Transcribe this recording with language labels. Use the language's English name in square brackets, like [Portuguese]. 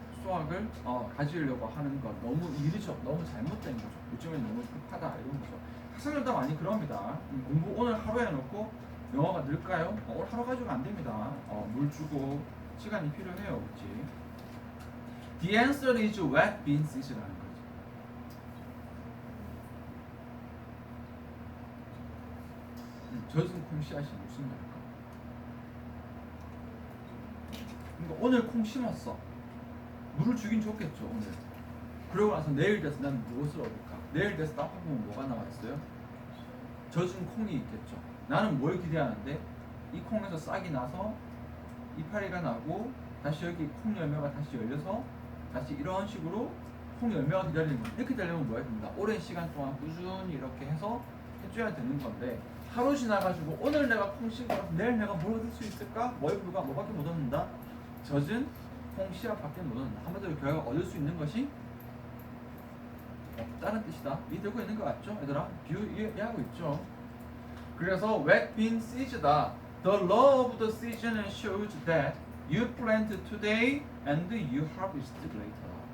[Korean] 수학을 가지려고 하는 건 너무 일이죠. 너무 잘못된 거죠. 요즘엔 너무 급하다 이런 거죠. 학생들도 많이 그럽니다. 공부 오늘 하루 해놓고 영어가 늘까요? 오늘 하루 가지고 안 됩니다. 물 주고 시간이 필요해요. 그렇지? [English] The answer is wet beans이라는 [Korean] 거죠. 젖은 콩 씨앗이 무슨 말일까? 그러니까 오늘 콩 심었어. 물을 주긴 좋겠죠 오늘. 그러고 나서 내일 돼서 난 무엇을 얻을까? 내일 돼서 딱 보면 뭐가 나와 있어요? 젖은 콩이 있겠죠. 나는 뭘 기대하는데 이 콩에서 싹이 나서 이파리가 나고 다시 여기 콩 열매가 다시 열려서 다시 이런 식으로 콩 열매가 기다리는 거예요. 이렇게 되려면 뭐 해야 됩니다. 오랜 시간 동안 꾸준히 이렇게 해서 해줘야 되는 건데 하루 지나가지고 오늘 내가 콩 심고 내일 내가 뭘 얻을 수 있을까? 뭐에 불과 뭐밖에 못 얻는다? 젖은 콩 씨앗밖에 못 얻는다. 한마디로 결과가 얻을 수 있는 것이 없다는 뜻이다. 이해되고 있는 것 같죠? 얘들아? 비유 이해하고 있죠? 그래서 [English] wet bean seeds다. The law of the season shows that you plant today and you harvest later.